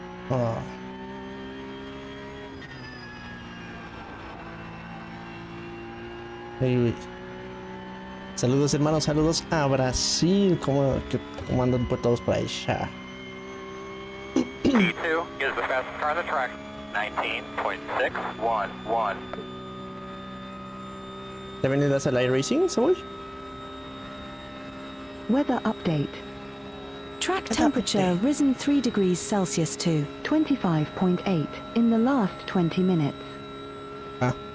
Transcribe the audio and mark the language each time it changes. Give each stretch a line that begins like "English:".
Spanish: Oh. Hey, saludos hermanos, saludos a Brasil. ¿Cómo andan por todos por ahí? Ya.
English: P2 is the fastest car on the track. 19.611.
Spanish: ¿Te venís al iRacing, Saboy?
English: Weather update. Track temperature risen 3 degrees Celsius to 25.8 in the last 20 minutes. Ah.